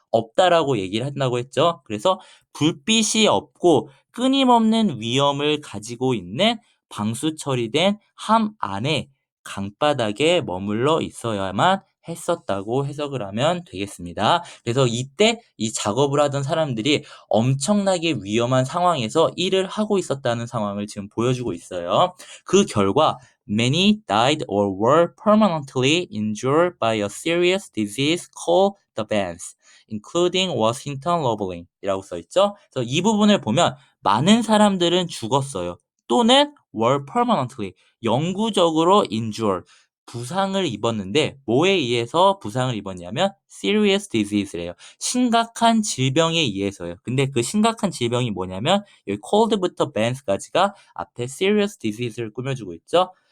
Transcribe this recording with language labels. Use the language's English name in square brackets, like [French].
[Korean] 없다라고 얘기를 한다고 했죠. 그래서 불빛이 없고 끊임없는 위험을 가지고 있는 방수 처리된 함 안에 강바닥에 머물러 있어야만 했었다고 해석을 하면 되겠습니다. 그래서 이때 이 작업을 하던 사람들이 엄청나게 위험한 상황에서 일을 하고 있었다는 상황을 지금 보여주고 있어요. 그 결과 [English] many died or were permanently injured by a serious disease called the bans, including Washington Roebling [Korean] 이라고 써있죠. 그래서 이 부분을 보면 많은 사람들은 죽었어요. 또는 [English] were permanently [Korean] 영구적으로 injured 부상을 입었는데 뭐에 의해서 부상을 입었냐면 [English] serious disease [Korean] 래요. 심각한 질병에 의해서요. 근데 그 심각한 질병이 뭐냐면 여기 cold부터 bans까지가 앞에 [English] serious disease [Korean] 를 꾸며주고 있죠.